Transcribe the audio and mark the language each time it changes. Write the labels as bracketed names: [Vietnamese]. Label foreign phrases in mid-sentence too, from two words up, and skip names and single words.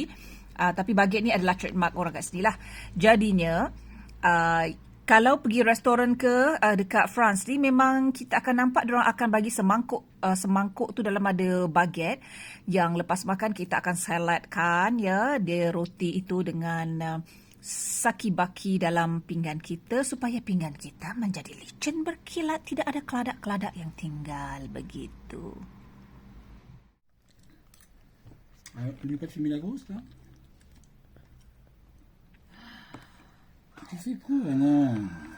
[Malay] Tapi baget ni adalah trademark orang kat sini lah. Jadinya, kalau pergi restoran ke dekat France ni, memang kita akan nampak diorang akan bagi semangkuk tu dalam ada baget yang lepas makan kita akan saladkan ya dia roti itu dengan saki-baki dalam pinggan kita supaya pinggan kita menjadi licin berkilat, tidak ada keladak-keladak yang tinggal begitu. [French] Lui pas de fumer la grosse là? Tu fais quoi non?